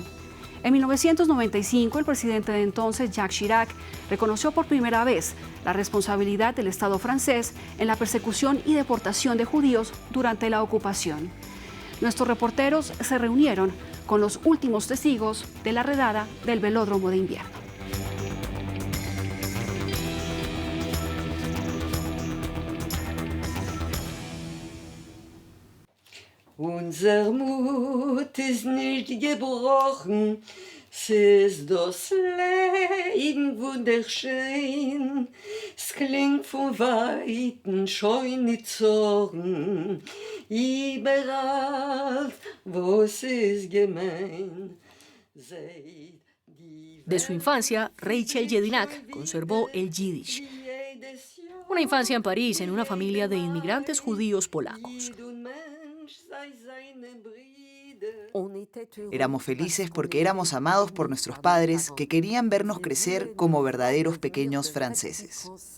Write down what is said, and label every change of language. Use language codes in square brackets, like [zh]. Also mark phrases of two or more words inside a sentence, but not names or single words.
[es] En 1995, el presidente de entonces, Jacques Chirac, reconoció por primera vez la responsabilidad del Estado francés en la persecución y deportación de judíos durante la ocupación. Nuestros reporteros se reunieron con los últimos testigos de la redada del Velódromo de Invierno. [de] Unser Mut ist nicht gebrochen, es ist das Leben wunderschön, es klingt von Weiten schon nicht Zorn, überall, wo es ist gemein. [es] De su infancia, Rachel Jedinak conservó el Yiddish. Una infancia en París en una familia de inmigrantes judíos polacos. Éramos felices porque éramos amados por nuestros padres que querían vernos crecer como verdaderos pequeños franceses.